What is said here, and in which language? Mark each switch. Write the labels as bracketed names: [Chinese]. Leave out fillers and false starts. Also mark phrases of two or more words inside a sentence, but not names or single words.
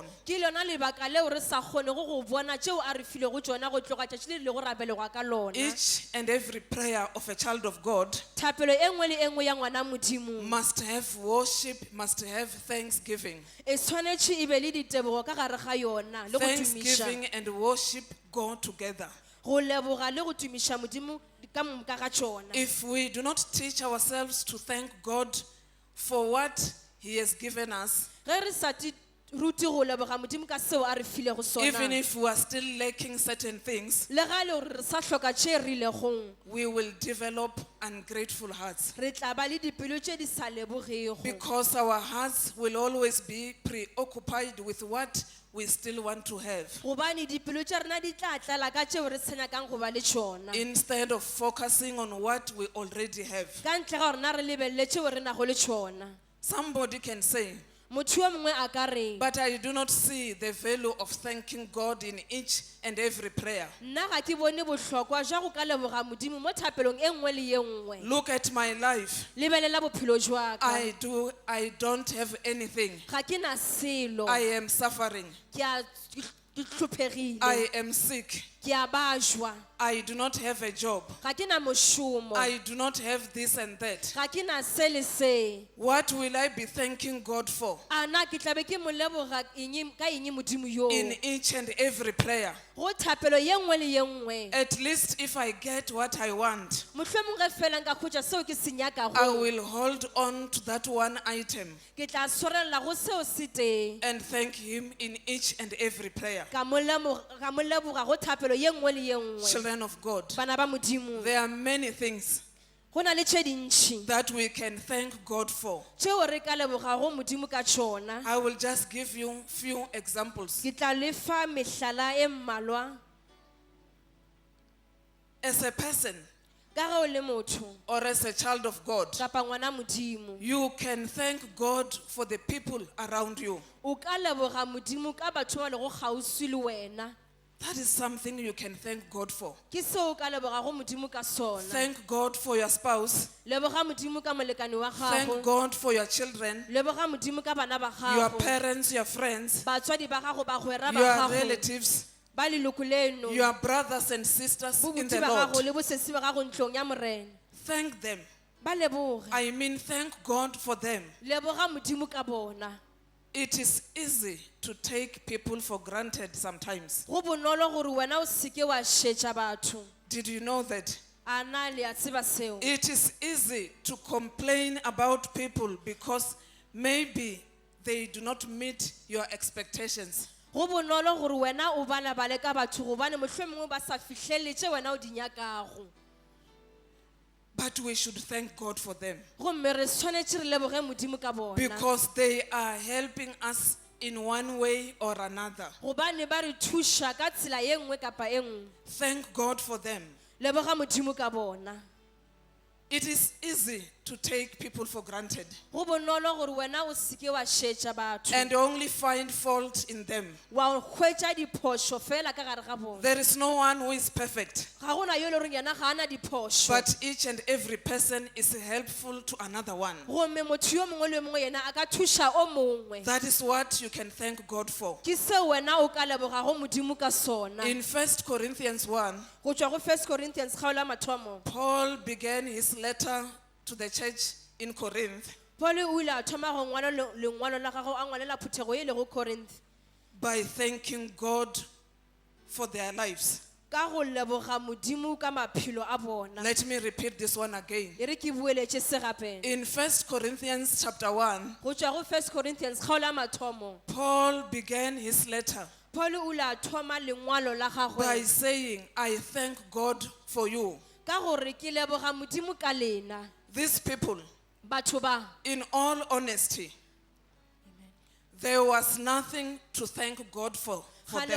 [Northern Sotho] Ke lona lebaka leo re sa kgone go bona tšeo a re filego tšona go tloga tšatši le lego ra belegwa ka lona. [English] Each and every prayer of a child of God [Northern Sotho] Thapelo e nngwe le e nngwe ya ngwana Modimo [English] must have worship, must have thanksgiving. [Northern Sotho] e tshwanetse e be le ditebogo ka gare ga yona le go tumiša. [English] Thanksgiving and worship go together. [Northern Sotho] Go leboga le go tumiša Modimo ka moka ga tšona. [English] If we do not teach ourselves to thank God for what He has given us, [Northern Sotho] Ge re sa ti ruti go leboga Modimo ka seo a re filego [English] even [Northern Sotho] sona, [English] if we are still lacking certain things, [Northern Sotho] le ga le gore re sa hloka tše rilego, [English] we will develop ungrateful hearts. [Northern Sotho] re tla ba le dipelo tše di sa lebogego. [English] Because our hearts will always be preoccupied with what we still want to have, [Northern Sotho] Gobane dipelo tša rena di tla tlala ka tšeo re se nyakang go ba le tšona. [English] instead of focusing on what we already have. [Northern Sotho] Ka ntle ga rena re lebelele tšeo re nago le tšona. [English] Somebody can say, [Northern Sotho] Motho yo mongwe a ka re, [English] but I do not see the value of thanking God in each and every prayer. [Northern Sotho] nna ga ke bone bohlokwa jwa go ka leboga Modimo mo thapelong e nngwe le ye nngwe. [English] Look at my life. [Northern Sotho] Lebelela bophelo jwa ka. [English] I don't have anything. [Northern Sotho] Ga ke na selo. [English] I am suffering. [Northern Sotho] Ke hlophegile. [English] I am sick. [Northern Sotho] Ke a bajwa. [English] I do not have a job. [Northern Sotho] Ga ke na mošomo. [English] I do not have this and that. [Northern Sotho] Ga ke na se le se. [English] What will I be thanking God for [Northern Sotho] Ana ke tla be ke mo leboga eng ka eng Modimo yo. [English] in each and every prayer? [Northern Sotho] Go thapelo ye nngwe le ye nngwe. [English] At least if I get what I want, [Northern Sotho] Mohlomong ge fela nka khutša seo ke se nyakago, [English] I will hold on to that one item [Northern Sotho] ke tla swarela go seo se teng. [English] and thank Him in each and every prayer. [Northern Sotho] Ka mo leboga go thapelo ye nngwe le ye nngwe. [English] Children of God, [Northern Sotho] Bana ba Modimo, [English] there are many things [Northern Sotho] go na le tše dintši [English] that we can thank God for. [Northern Sotho] tšeo re ka lebogago Modimo ka tšona. [English] I will just give you few examples. [Northern Sotho] Ke tla le fa mehlala e mmalwa. [English] As a person [Northern Sotho] Ka ge o le motho [English] or as a child of God, [Northern Sotho] kapa ngwana Modimo, [English] you can thank God for the people around you. [Northern Sotho] o ka leboga Modimo ka batho ba lego kgauswi le wena. [English] That is something you can thank God for. [Northern Sotho] Ke seo o ka lebogago Modimo ka sona. [English] Thank God for your spouse. [Northern Sotho] Leboga Modimo ka molekani wa [English] Thank [Northern Sotho] gago. [English] God for your children, [Northern Sotho] Leboga Modimo ka bana ba [English] your [Northern Sotho] gago. [English] parents, your friends, [Northern Sotho] Batswadi ba gago, bagwera ba [English] your [Northern Sotho] gago, [English] relatives, [Northern Sotho] ba leloko leno, [English] your brothers and sisters in [Northern Sotho] bobuti [English] the [Northern Sotho] ba gago [English] Lord. [Northern Sotho] le bosesi ba gago ntlong ya morena. [English] Thank them. [Northern Sotho] Ba leboge. [English] I mean, thank God for them. [Northern Sotho] Leboga Modimo ka bona. [English] It is easy to take people for granted sometimes. [Northern Sotho] Go bonolo gore wena o seke wa šetša batho. [English] Did you know that? [Northern Sotho] A na le a tseba seo. [English] It is easy to complain about people because maybe they do not meet your expectations. [Northern Sotho] Go bonolo gore wena o balabale ka batho gobane mohlomongwe ba sa fihlelle tše wena o di nyakago. [English] But we should thank God for them [Northern Sotho] Gomme re tshwanetse re leboge Modimo ka bona. [English] because they are helping us in one way or another. [Northern Sotho] Gobane ba re thuša ka tsela ye nngwe kapa e nngwe. [English] Thank God for them. [Northern Sotho] Leboga Modimo ka bona. [English] It is easy to take people for granted [Northern Sotho] Go bonolo gore wena o seke wa šetša batho. [English] and only find fault in them. [Northern Sotho] Wa hwetša diphošo fela ka gare ga bona. [English] There is no one who is perfect, [Northern Sotho] Ga gona yo le reng yena ga ana diphošo. [English] but each and every person is helpful to another one. [Northern Sotho] Gomme motho yo mongwe le mongwe yena a ka thuša o mongwe. [English] That is what you can thank God for. [Northern Sotho] Ke seo wena o ka lebogago Modimo ka sona. [English] In 1 Corinthians 1, [Northern Sotho] Go tšwa go 1 Corinthians kgaolo ya mathomo. [English] Paul began his letter to the church in Corinth [Northern Sotho] Paul o ile a thoma go ngwala lengwalo la gagwe a ngwalela phuthego ye le go Corinth [English] by thanking God for their lives. [Northern Sotho] ka go leboga Modimo ka maphelo a bona. [English] Let me repeat this one again. [Northern Sotho] E re ke bueletše se gape. [English] In 1 Corinthians chapter 1, [Northern Sotho] Go tšwa go 1 Corinthians kgaolo ya mathomo. [English] Paul began his letter [Northern Sotho] Paul o ile a thoma lengwalo la [English] by [Northern Sotho] gagwe [English] saying, I thank God for you. [Northern Sotho] ka gore ke leboga Modimo ka lena. [English] These people, [Northern Sotho] Batho ba, [English] in all honesty, there was nothing to thank God for them.